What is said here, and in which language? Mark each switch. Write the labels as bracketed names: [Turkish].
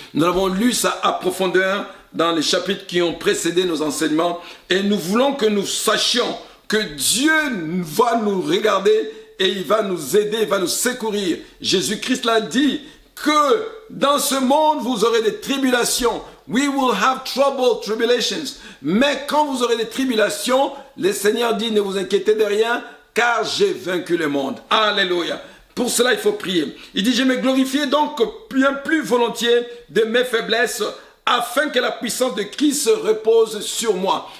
[French] Nous avons lu ça à profondeur dans les chapitres qui ont précédé nos enseignements. Et nous voulons que nous sachions que Dieu va nous regarder et il va nous aider, il va nous secourir. Jésus-Christ l'a dit que dans ce monde, vous aurez des tribulations. [English] We will have trouble, tribulations. [French] Mais quand vous aurez des tribulations, le Seigneur dit, ne vous inquiétez de rien, car j'ai vaincu le monde. Alléluia. Pour cela, il faut prier. Il dit, je me glorifie donc bien plus volontiers de mes faiblesses, afin que la puissance de Christ repose sur moi.